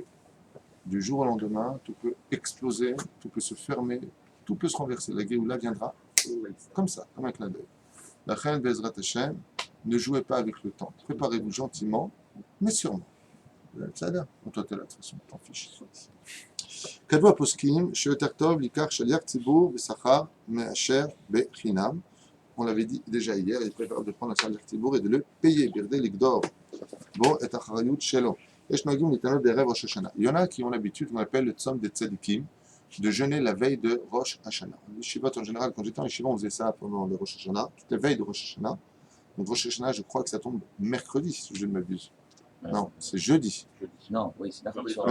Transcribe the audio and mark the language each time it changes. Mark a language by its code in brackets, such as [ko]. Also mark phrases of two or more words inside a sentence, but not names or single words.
[fr] Du jour au lendemain, tout peut exploser, tout peut se fermer, tout peut se renverser. La Géoula viendra comme ça, comme un clin d'œil. La reine [he] בעזרת ה, [fr] ne jouez pas avec le temps. Préparez-vous gentiment, mais sûrement. [he] בסדר? [fr] toi t'es là, de toute façon, t'en fiches. [he] כתבו הפוסקים שיותר טוב לקח שליח ציבור בשכר מאשר בחינם. [fr] On l'avait dit déjà hier, il est préférable de prendre un [he] שליח ציבור [fr] et de le payer, [he] בכדי לגדור בו את האחריות שלו. יש נוהגים להתענות בערב ראש השנה. [fr] Il y en a qui ont l'habitude, qu'on appelle le tzom des tzadikim, de jeûner la veille de Rosh Hashanah. Les Shivot en général, quand j'étais en Shiva, on faisait ça pendant le Rosh Hashanah, toutes les veilles de Rosh Hashanah. Donc Rosh Hashanah, je crois que ça tombe mercredi, si je ne m'abuse. Non, c'est jeudi. Non, oui, c'est mercredi soir.